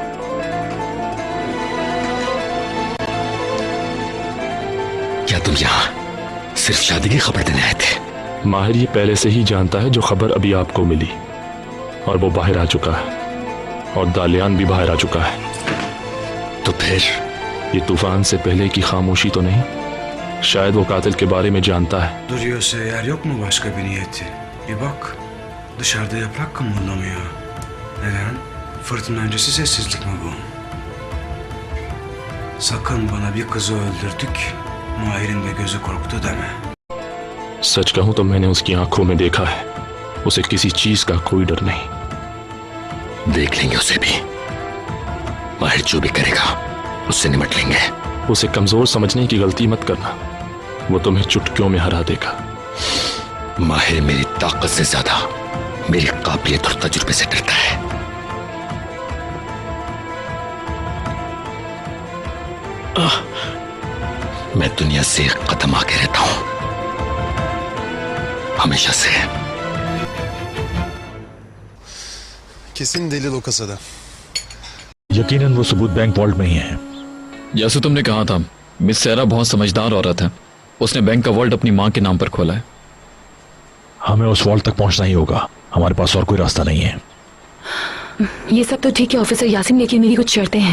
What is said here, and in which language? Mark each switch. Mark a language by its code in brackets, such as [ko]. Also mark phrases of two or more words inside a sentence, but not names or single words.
[hi] क्या तुम यहां सिर्फ शादी की खबर देने आए थे? माहिर ये पहले से ही जानता है जो खबर अभी आपको मिली, और वो बाहर आ चुका है, और दालियान भी बाहर आ चुका है। तो फिर ये तूफान से पहले की खामोशी तो नहीं? शायद वो कातिल के बारे में जानता है। [tr] Duruyorsa eğer yok mu başka bir niyeti? Bir bak. Dışarıda yaprak kımıldamıyor. Neden? Fırtına öncesi sessizlik mi bu? Sakın bana bir kızı öldürdük, Mahir'in de gözü korktu deme. [hi] सच कहूं तो मैंने उसकी आंखों में देखा है, उसे किसी चीज का कोई डर नहीं। देख लेंगे उसे भी। माहिर जो भी करेगा उससे निपट लेंगे। उसे कमजोर समझने की गलती मत करना, वो तुम्हें चुटकियों में हरा देगा। माहिर मेरी ताकत से ज्यादा मेरी काबिलियत और तजुर्बे से डरता है। मैं दुनिया से एक कदम आगे रहता हूं, हमेशा से। [tr] Kesin delil o kasada. [hi] यकीनन वो सबूत बैंक वॉल्ट में ही है। जैसे तुमने कहा था, मिस सेरा बहुत समझदार औरत है। उसने बैंक का वॉल्ट अपनी माँ के नाम पर खोला है। हमें उस वॉल्ट तक पहुंचना ही होगा, हमारे पास और कोई रास्ता नहीं है। ये सब तो ठीक है ऑफिसर यासीन, लेकिन मेरी कुछ शर्तें हैं।